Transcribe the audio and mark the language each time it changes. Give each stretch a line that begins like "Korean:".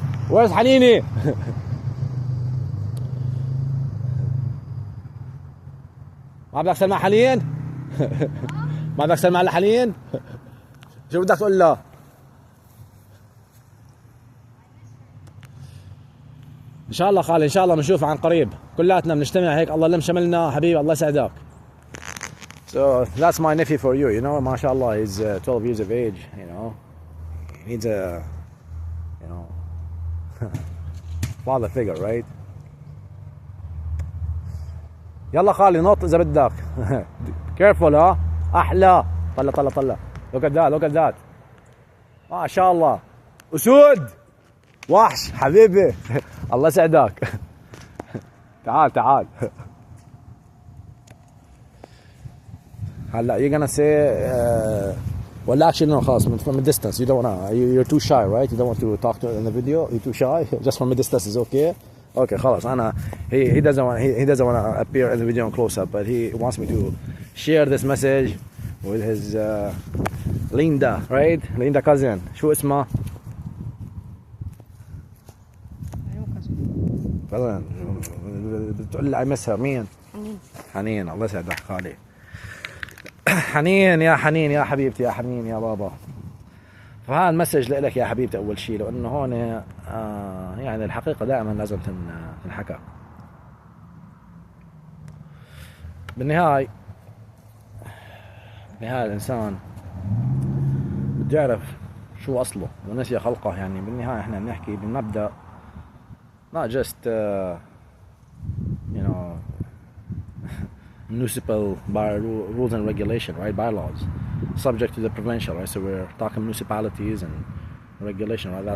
English: Where's
Arabic: حنيني؟ ما بدك تسلم حنين؟ ما بدك تسلم على حنين؟ شو بدك تقول له؟ ان شاء الله خالي، ان شاء الله بنشوفه عن قريب. كلاتنا بنجتمع هيك. الله لم شملنا حبيبي. الله يسعدك.
English: So that's my nephew for you. You know, mashallah, he's 12 years of age. You know, he needs a, you know, father figure, right?
Arabic: يلا خالي نط إذا بدك.
English: Careful
Arabic: ها. أحلى. طلع.
English: Look at that.
Arabic: ما شاء الله. أسود. وحش حبيبي. الله يسعدك. تعال. هلا
English: you're gonna say well actually no
Arabic: خلاص
English: from a distance. You don't wanna, you're too shy, right? You don't want to talk to in the video. You're too shy. Just from a distance is okay. Okay
Arabic: خلاص أنا
English: he doesn't want to appear in the video on close up, but he wants me to share this message with his Linda, right? Linda cousin.
Arabic: شو اسمها؟ cousin. بتقول لي عمسها مين؟ حنين. الله يسعدك خالي. حنين يا حبيبتي، يا حنين يا بابا. فهذا المسج لك يا حبيبتي أول شيء، لأنه هون يعني الحقيقة دائما لازم تنحكى. بالنهاية الإنسان بده يعرف شو أصله ونسي خلقه. يعني بالنهاية إحنا بنحكي بمبدأ
English: not just you know municipal rules and regulation, right? Bylaws subject to the provincial, right? So we're talking municipalities and regulation, right?